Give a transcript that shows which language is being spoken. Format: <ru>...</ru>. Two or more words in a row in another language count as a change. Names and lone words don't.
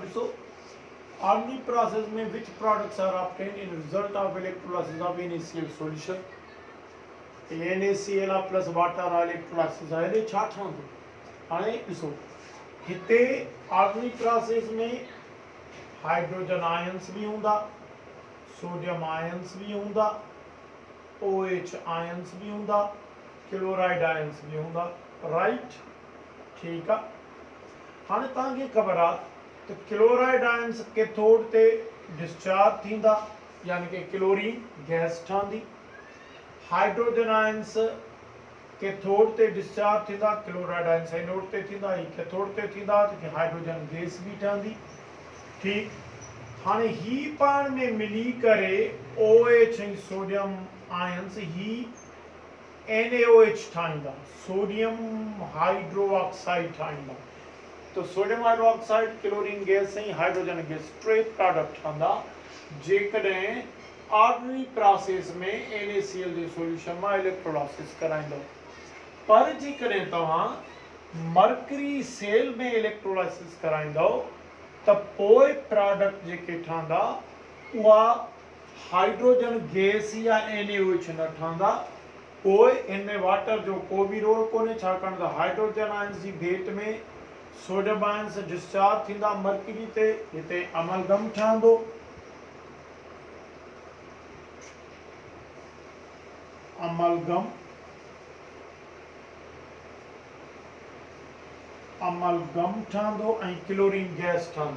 <sd>ॾिसो,</sd> <en>ordinary process in which products are obtained in result of electrolysis of NaCl solution. NaCl plus water electrolysis</en> <sd>आहे, हेॾे छा ठहंदो? हाणे ॾिसो, हिते</sd> <en>ordinary process</en> <sd>में</sd> <en>hydrogen ions</en> <sd>भी हूंदा,</sd> <en>sodium ions</en> <sd>भी हूंदा,</sd> <en>OH ions</en> <sd>भी हूंदा,</sd> <en>chloride ions</en> <sd>भी हूंदा, राइट? ठीक आहे। हाणे तव्हांखे ख़बर आहे त</sd> <en>chloride ions cathode</en> <sd>ते डिस्चार्ज थींदा, यानी कि</sd> <en>chlorine gas</en> <sd>ठहंदी।</sd> <en>hydrogen ions cathode</en> <sd>ते डिस्चार्ज थींदा,</sd> <en>chloride ions anode</en> <sd>ते थींदा, ही कैथोड ते थींदा, त</sd> <en>hydrogen gas</en> <sd>भी ठहंदी। ठीक, हाणे ही पाण में मिली करे OH ऐं</sd> <en>sodium ions</en> <sd>ही NaOH ठाहींदा,</sd> <en>sodium hydro oxide</en> <sd>ठाहींदा। तो</sd> <en>sodium hydro oxide chlorine gas</en> <sd>ऐं</sd> <en>hydrogen gas</en> <sd>टे प्रोडक्ट ठहंदा जेकॾहिं</sd> <en>ordinary process</en> <sd>में NaCl जे सॉल्यूशन में इलेक्ट्रोलाइसिस कराइंदो। पर जेकॾहिं तव्हां</sd> <en>mercury cell</en> <sd>में इलेक्ट्रोलाइसिस कराइंदो त पोइ प्रोडक्ट जेके ठहंदा उहा</sd> <en>hydrogen gas</en> <sd>या NaOH न ठहंदा। पोइ इनमें वाटर जो को भी रोल कोन्हे, छाकाणि त</sd> <en>hydrogen ions</en> <sd>जी भेट में</sd> <en>sodium ions discharge</en> <sd>थींदा मर्करी ते, हिते अमलगम ठहंदो। अमलगम ठहंदो ऐं</sd> <en>chlorine gas</en> <sd>ठहंदी।</sd>